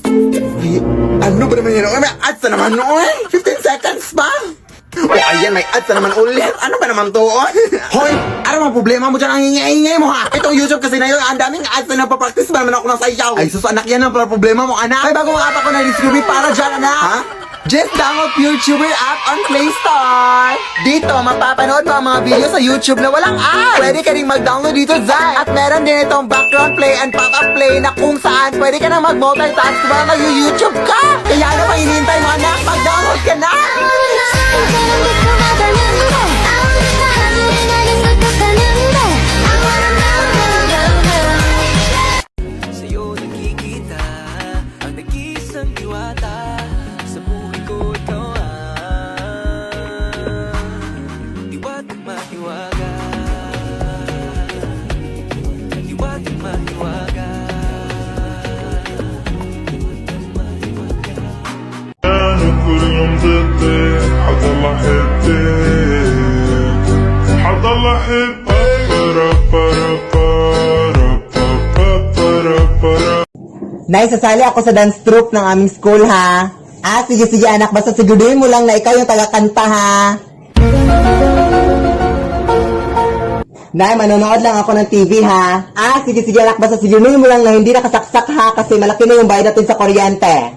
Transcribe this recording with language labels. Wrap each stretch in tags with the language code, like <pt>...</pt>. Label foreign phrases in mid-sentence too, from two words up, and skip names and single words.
<tl>Ano ba naman yun? May ads na naman noon. 15 seconds pa. Oh, ayan, may ads na naman ulit. Ano ba naman to? Hoy, ano ang problema mo dyan? Ang ingay-ingay mo, ha? Itong YouTube kasi na yun, ang daming ads na napapractice ba naman ako ng sayaw? Ay, sus, anak, yan ang problema mo, anak. Ay, bago mga ko na discovery para dyan, anak. Ha?</tl> <en>Just download YouTuber app on Play Store.</en> <tl>Dito, mapapanood mo ang mga video sa YouTube na walang ads. Pwede ka rin mag-download dito, Zai. At meron din itong</tl> <en>background play and pop-up play</en> <tl>na kung saan pwede ka na mag-multitask ba mag-YouTube ka. Kaya ano pa hinihintay mo, anak? Mag-download ka na! Sa'yo nakikita ang nag-iisang diwata. Sa buhay ko ikaw diwatang matiwaga. Diwatang matiwaga.</tl> <ar>أنا كل يوم ضدك حضل أحبك حضل أحبك برا برا برا برا برا.</ar> <tl>Nay, sasali ako sa dance troupe ng aming school, ha? Ah, sige, sige, anak. Basta siguraduhin mo lang na ikaw yung taga-kanta, ha? Nay, manonood lang ako ng TV, ha? Ah, sige, sige, anak. Basta siguraduhin mo lang na hindi nakasaksak, ha? Kasi malaki na yung bayad natin sa kuryente.</tl>